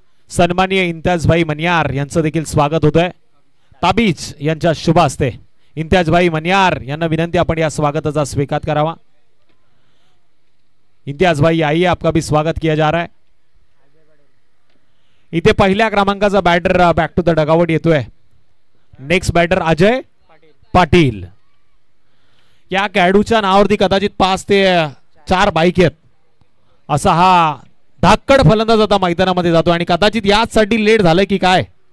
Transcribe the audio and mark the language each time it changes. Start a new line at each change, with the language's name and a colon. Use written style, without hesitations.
Marathi: सन्माननीय इम्तियाजभाई मनियार यांचं देखील स्वागत होतंय ताबीज यांच्या शुभ हस्ते। इम्तियाजभाई मनियार यांना विनंती आपण या स्वागताचा स्वीकार करावा।
Hindi: इम्तियाज भाई आइए, आपका भी स्वागत किया जा रहा है।
Marathi: इथे पहिल्या क्रमांकाचा batter
English: back to the dugout
Marathi: येतोय। Next batter Ajay Patil. या खेळाडूच्या नावावरती कदाचित 5 ते 4 बाईक आहेत असा हा धाकड फलंदाज आता मैदानामध्ये जातो आणि कदाचित याचसाठी लेट झालं की काय।